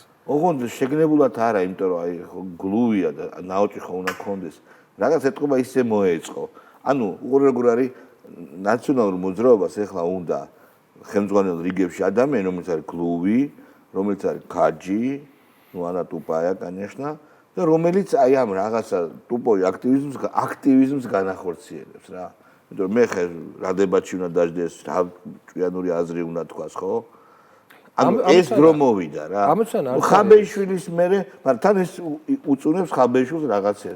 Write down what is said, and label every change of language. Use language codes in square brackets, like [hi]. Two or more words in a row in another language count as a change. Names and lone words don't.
[ka] ოღონდ შეგნებულად არა, იმიტომ რომ აი გლუვია და ნაოჭი ხო უნდა კონდეს. რაღაც ეთყობა ისე მოეწყო. ანუ როგორ არის ნაციონალურ მოძრაობას ეხლა უნდა ხელმძღვანელ რიგებში ადამიანი, რომელიც არის გლუვი, რომელიც არის ქაჯი, [ru] ну она тупая, конечно, [ka] და რომელიც აი ამ რაღაცა ტუპოი აქტივიზმს განახორციელებს რა. იმიტომ რომ მე ხე რა დებატში უნდა დაждდეს, რა ჭვიანური აზრი უნდა თქვას, ხო? ანუ ეს დრო მოვიდა რა. ხაბეიშვილის მერე, მაგრამ თან ეს უწუნებს ხაბეიშვილს რაღაცაზე.